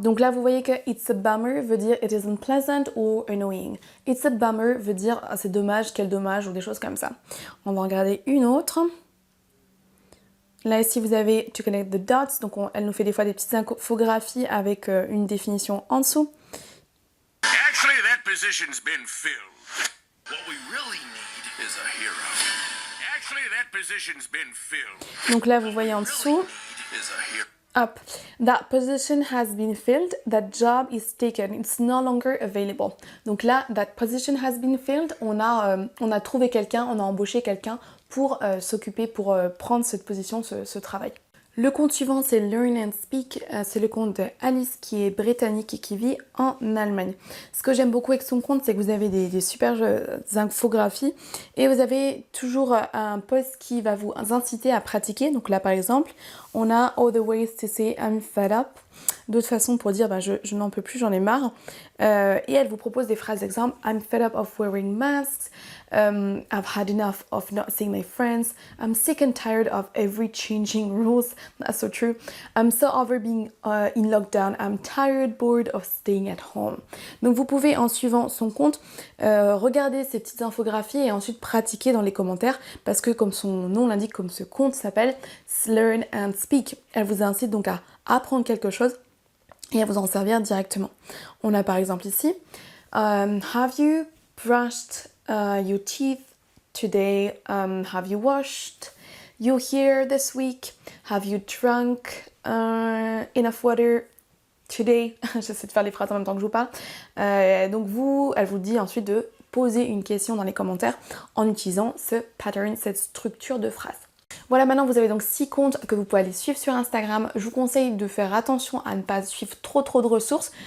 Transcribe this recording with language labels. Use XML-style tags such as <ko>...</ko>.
<fr>Donc là, vous voyez que</fr> <en>it's a bummer</en> <fr>veut dire</fr> <en>it isn't pleasant or annoying. It's a bummer</en> <fr>veut dire c'est dommage, quel dommage ou des choses comme ça. On va regarder une autre. Là ici vous avez</fr> <en>to connect the dots,</en> <fr>donc elle nous fait des fois des petites infographies avec une définition en dessous.</fr> <en>Actually, that position's been filled. What we really need is a hero. Actually, that position's been filled.</en> <fr>Donc là vous voyez en dessous.</fr> <en>Is a hero. Up. That position has been filled, that job is taken, it's no longer available.</en> <fr>Donc là,</fr> <en>that position has been filled,</en> <fr>on a trouvé quelqu'un, on a embauché quelqu'un pour s'occuper, pour prendre cette position, ce travail. Le compte suivant c'est Learn and Speak, c'est le compte de Alice qui est britannique et qui vit en Allemagne. Ce que j'aime beaucoup avec son compte c'est que vous avez des super infographies et vous avez toujours un post qui va vous inciter à pratiquer. Donc là par exemple on a</fr> <en>All the ways to say I'm fed up,</en> <fr>d'autres façons pour dire je n'en peux plus, j'en ai marre. Et elle vous propose des phrases d'exemple.</fr> <en>I'm fed up of wearing masks. I've had enough of not seeing my friends. I'm sick and tired of every changing rules. That's so true. I'm so over being in lockdown. I'm tired, bored of staying at home.</en> <fr>Donc vous pouvez en suivant son compte regarder ces petites infographies et ensuite pratiquer dans les commentaires parce que comme son nom l'indique, comme ce compte s'appelle Learn and Speak, elle vous incite donc à apprendre quelque chose et à vous en servir directement. On a par exemple ici</fr> <en>have you brushed your teeth today? Have you washed your hair this week? Have you drunk enough water today?</en> <fr>J'essaie de faire les phrases en même temps que je vous parle. Donc elle vous dit ensuite de poser une question dans les commentaires en utilisant ce pattern, cette structure de phrase. Voilà, maintenant vous avez donc 6 comptes que vous pouvez aller suivre sur Instagram. Je vous conseille de faire attention à ne pas suivre trop de ressources.</fr>